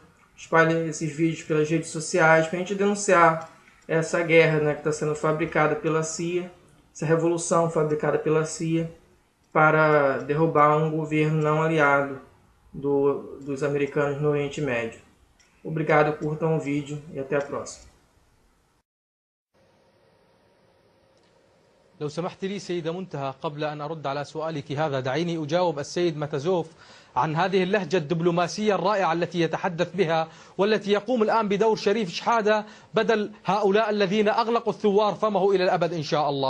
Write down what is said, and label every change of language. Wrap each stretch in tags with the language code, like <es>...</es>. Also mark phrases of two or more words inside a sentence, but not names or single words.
<pt>Espalhem esses vídeos pelas redes sociais para a gente denunciar essa guerra, né, que está sendo fabricada pela CIA, essa revolução fabricada pela CIA para derrubar um governo não aliado dos americanos no Oriente Médio. Obrigado, curtam o vídeo e até a próxima.</pt> <ar>لو سمحت لي سيدة منتهى، قبل أن أرد على سؤالك هذا دعيني أجاوب السيد ماتازوف عن هذه اللهجة الدبلوماسية الرائعة التي يتحدث بها، والتي يقوم الآن بدور شريف شحادة بدل هؤلاء الذين أغلقوا الثوار فمه إلى الأبد إن شاء الله.</ar>